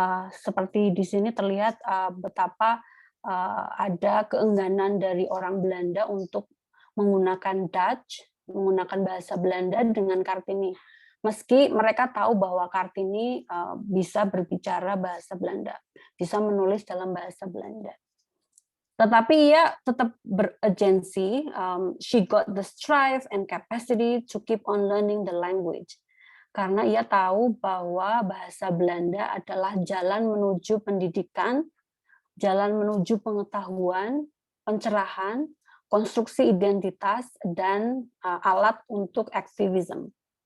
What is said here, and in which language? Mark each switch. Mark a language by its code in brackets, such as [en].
[id] Seperti di sini terlihat betapa ada keengganan dari orang Belanda untuk menggunakan Dutch, menggunakan bahasa Belanda dengan Kartini. Meski mereka tahu bahwa Kartini bisa berbicara bahasa Belanda, bisa menulis dalam bahasa Belanda. Tetapi ia tetap beragensi. [en] She got the strive and capacity to keep on learning the language. [id] Karena ia tahu bahwa bahasa Belanda adalah jalan menuju pendidikan, jalan menuju pengetahuan, pencerahan, konstruksi identitas, dan alat untuk aktivisme.